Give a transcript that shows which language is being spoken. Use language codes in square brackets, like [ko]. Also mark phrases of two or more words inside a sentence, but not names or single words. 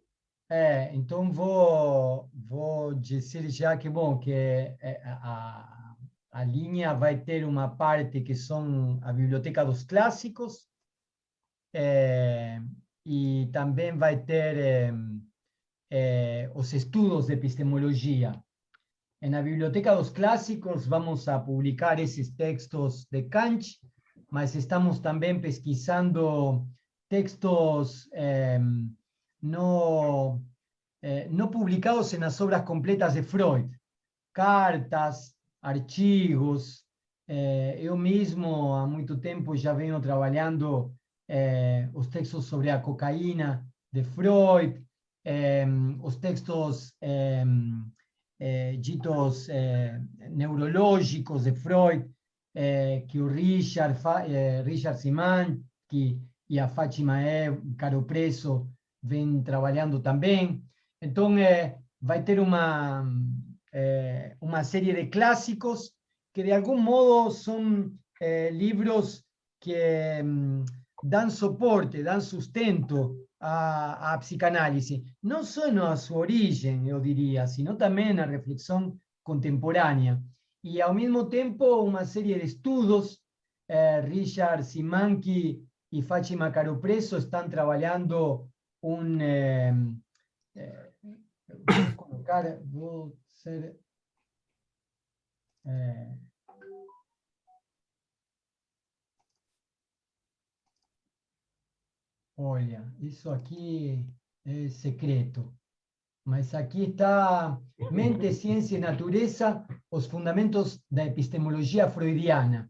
[pt] então vou dizer já que, bom, que a linha vai ter uma parte que são a Biblioteca dos Clássicos, e também vai ter os estudos de epistemologia. [es] En la Biblioteca dos Clásicos vamos a publicar esos textos de Kant, mas estamos también pesquisando textos no publicados en las obras completas de Freud, cartas, archivos. Yo mismo [pt] há muito tempo já venho trabalhando os textos sobre a cocaína de Freud, os textos ditos neurológicos de Freud, que o Richard Simanski e a Fátima Caro Preso vêm trabalhando também. Então, vai ter uma [es] serie de clásicos que de algún modo son libros que dan soporte, dan sustento a psicanálisis, no solo a su origen, yo diría, sino también a reflexión contemporánea. Y al mismo tiempo una serie de estudios, Richard Simanski y Fátima Caro Preso están trabajando un... voy a colocar, voy a ser... [pt] olha, isso aqui é secreto. Mas aqui está Mente, Ciência e Natureza, os fundamentos da epistemologia freudiana.